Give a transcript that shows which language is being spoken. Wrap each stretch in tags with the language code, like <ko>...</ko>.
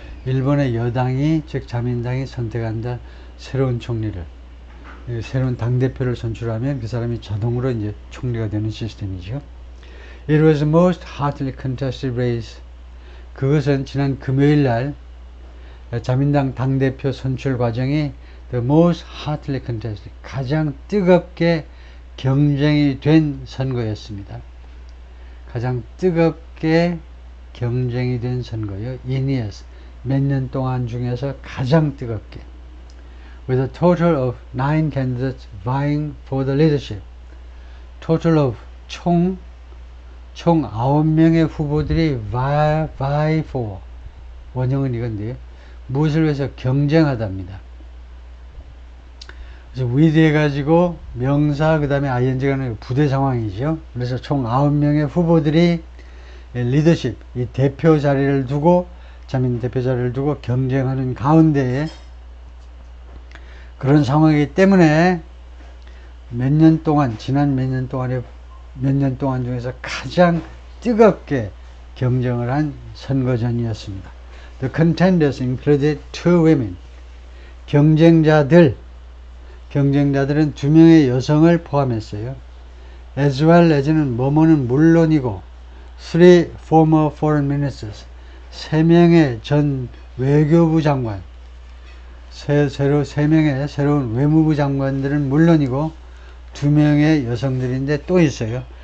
<ko>일본의 여당이, 즉 자민당이 선택한다 새로운 총리를, 새로운 당대표를 선출하면 그 사람이 자동으로 이제 총리가 되는 시스템이죠.</ko> <en>It was the most hotly contested race.</en> <ko>그것은 지난 금요일 날 자민당 당대표 선출 과정이</ko> <en>the most hotly contested,</en> <ko>가장 뜨겁게 경쟁이 된 선거였습니다. 가장 뜨겁게 경쟁이 된 선거요.</ko> <en>in years,</en> <ko>몇 년 동안 중에서 가장 뜨겁게.</ko> <en>With a total of 9 candidates vying for the leadership. total of</en> <ko>총 9명의 후보들이</ko> <en>vie for,</en> <ko>원형은 이건데요. 무엇을 위해서 경쟁하답니다. 그래서 with 해가지고 명사 그 다음에 ing가 는 부대 상황이죠. 그래서 총 9명의 후보들이 리더십, 이 대표 자리를 두고, 자민 대표 자리를 두고 경쟁하는 가운데에 그런 상황이기 때문에 몇 년 동안, 지난 몇 년 동안 중에서 가장 뜨겁게 경쟁을 한 선거전이었습니다.</ko> <en>The contenders included 2 women.</en> <ko>경쟁자들은 2명의 여성을 포함했어요.</ko> <en>as well as</en> <ko>는 뭐뭐는 물론이고</ko> <en>3 former foreign ministers,</en> <ko>3명의 전 외교부 장관, 3명의 새로운 외무부 장관들은 물론이고 2명의 여성들인데 또 있어요.</ko>